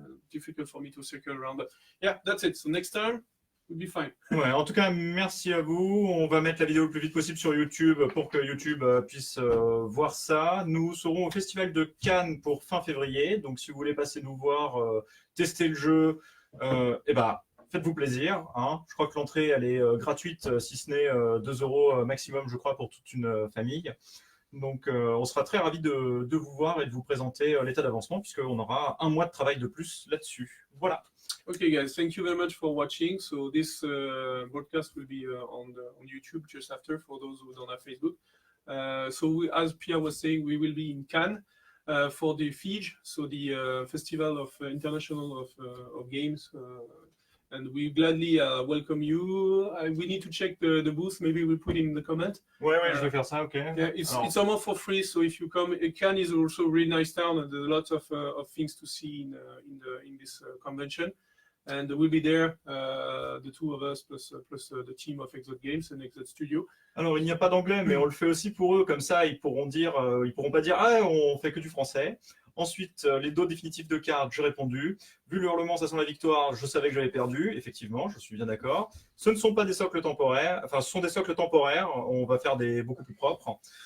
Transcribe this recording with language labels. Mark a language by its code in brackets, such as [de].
[en] Difficult for me to circle around, but yeah, that's it. So next turn. Be fine. [fr] Ouais, en tout cas, merci à vous. On va mettre la vidéo le plus vite possible sur YouTube pour que YouTube puisse voir ça. Nous serons au Festival de Cannes pour fin février. Donc, si vous voulez passer nous voir, tester le jeu, faites-vous plaisir. Hein. Je crois que l'entrée, elle est gratuite, si ce n'est 2 € maximum, je crois, pour toute une famille. Donc, on sera très ravis de vous voir et de vous présenter l'état d'avancement, puisqu'on aura un mois de travail de plus là-dessus. Voilà. [en] Okay, guys, thank you very much for watching. So this broadcast will be on YouTube just after for those who don't have Facebook. As Pierre was saying, we will be in Cannes for the FIGE, so the Festival of International of Games, and we gladly welcome you. We need to check the booth. Maybe we'll put in the comment. [fr] Ouais, je vais faire ça, ok. [en] Yeah, it's almost for free. So if you come, Cannes is also a really nice town, and there's lots of things to see in this convention. And we'll be there, the two of us, plus the team of Exot Games and Exot Studio. [fr] Alors, il n'y a pas d'anglais, mais on le fait aussi pour eux. Comme ça, ils pourront pas dire « Ah, on fait que du français ». Ensuite, les dos définitifs de cartes, j'ai répondu. Vu le hurlement, ça sent la victoire, je savais que j'avais perdu. Effectivement, je suis bien d'accord. Ce ne sont pas des socles temporaires. Enfin, ce sont des socles temporaires. On va faire des beaucoup plus propres.